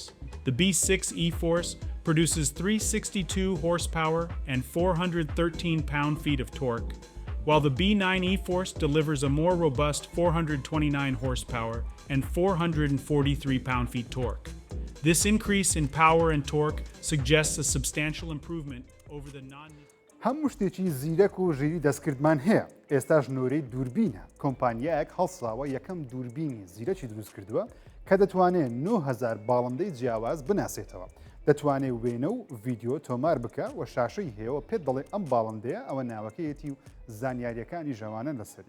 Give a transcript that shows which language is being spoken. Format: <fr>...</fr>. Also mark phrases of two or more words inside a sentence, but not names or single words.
<en>The B6 E-Force produces 362 horsepower and 413 pound-feet of torque, while the B9 E-Force delivers a more robust 429 horsepower and 443 pound-feet torque. This increase in power and torque suggests a substantial improvement over the</en> <ckb>هەموو شتێکی زیرەک و ژیری دەستکردمان هەیە. ئێستا ژنۆرەی دووربینە. کۆمپانیایەک هەڵساوە یەکەم دووربینی زیرەکی دروست کردووە کە دەتوانێت 9000 باڵندەی جیاواز بناسێتەوە. دەتوانێت وێنە و ڤیدیۆ تۆمار بکە و شاشەی هەیەەوە پێت دەڵێ ئەم باڵندەیە ئەوە ناوەکەیەتی و زانیاریەکانی ژەوانە لەسەری.</ckb>